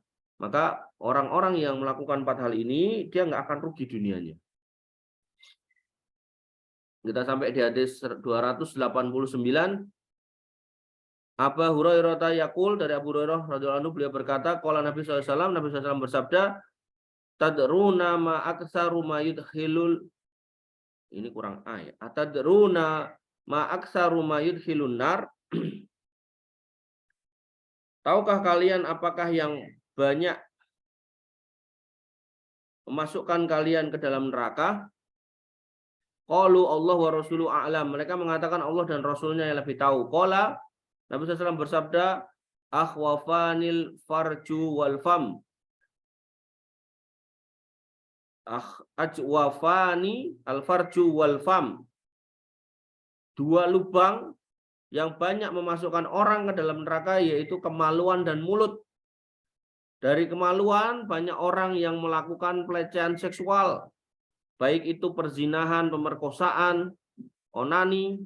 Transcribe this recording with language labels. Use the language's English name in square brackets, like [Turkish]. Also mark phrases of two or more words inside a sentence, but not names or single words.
[Indonesian] Maka orang-orang yang melakukan 4 hal ini dia nggak akan rugi dunianya. Kita sampai di hadis 289. Abu Hurairah yaqul, dari Abu Hurairah [Arabic] رضي الله عنه, [Indonesian] beliau berkata, qala Nabi SAW, Nabi SAW bersabda, [Arabic] تدرون ما أكثر ما يدخل, [Indonesian] ini kurang ayat. [Arabic] أتدرون ما أكثر ما يدخل النار. [Indonesian] Tahukah kalian apakah yang banyak memasukkan kalian ke dalam neraka? [Arabic] قالوا الله و رسوله أعلم. [Indonesian] Mereka mengatakan Allah dan Rasulnya yang lebih tahu. Qala, Nabi SAW bersabda, [Arabic] الأجوفان الفرج و الفم. الأجوفان الفرج و الفم. [Indonesian] 2 lubang yang banyak memasukkan orang ke dalam neraka, yaitu kemaluan dan mulut. Dari kemaluan banyak orang yang melakukan pelecehan seksual, baik itu perzinahan, pemerkosaan, onani.